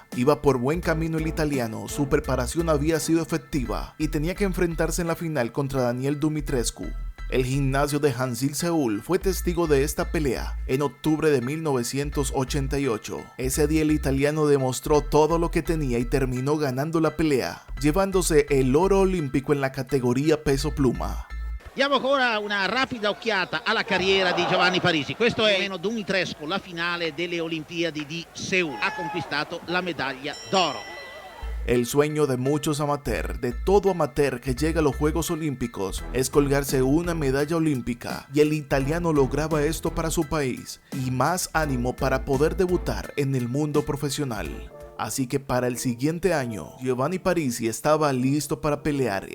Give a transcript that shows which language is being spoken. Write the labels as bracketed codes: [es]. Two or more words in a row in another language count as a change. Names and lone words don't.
[es] Iba por buen camino el italiano, su preparación había sido efectiva y tenía que enfrentarse en la final contra Daniel Dumitrescu. El gimnasio de Hansil Seúl fue testigo de esta pelea en octubre de 1988. Ese día el italiano demostró todo lo que tenía y terminó ganando la pelea, llevándose el oro olímpico en la categoría peso pluma. [it] Diamo ora una rapida occhiata alla carriera di Giovanni Parisi. Questo è meno Dumitrescu, la finale delle Olimpiadi di Seúl. Ha conquistato la medaglia d'oro. [es] El sueño de muchos amateurs, de todo amateur que llega a los Juegos Olímpicos, es colgarse una medalla olímpica, y el italiano lograba esto para su país, y más ánimo para poder debutar en el mundo profesional. Así que para el siguiente año, Giovanni Parisi estaba listo para pelear.